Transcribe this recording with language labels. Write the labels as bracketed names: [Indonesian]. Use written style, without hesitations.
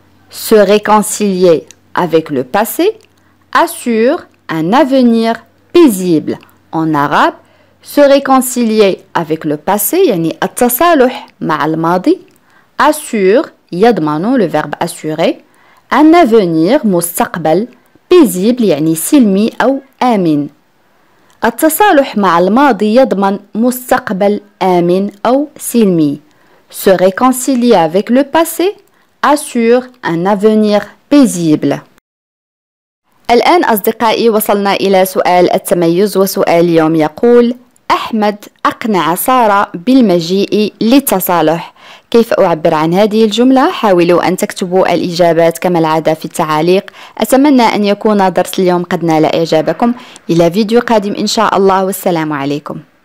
[French] Se réconcilier avec le passé assure un avenir paisible. En arabe, se réconcilier avec le passé يعني التصالح مع الماضي assure يضمن le verbe assurer un avenir مستقبل paisible يعني سلمي أو آمن. [Arabic] التصالح مع الماضي يضمن مستقبل آمن أو سلمي. [French] Se réconcilier avec le passé assure un avenir paisible. [Arabic] الآن أصدقائي وصلنا إلى سؤال التميز، وسؤال اليوم يقول: أحمد أقنع سارة بالمجيء للتصالح. كيف أعبر عن هذه الجملة؟ حاولوا أن تكتبوا الإجابات كما العادة في التعاليق. أتمنى أن يكون درس اليوم قد نال إعجابكم. إلى فيديو قادم إن شاء الله، والسلام عليكم.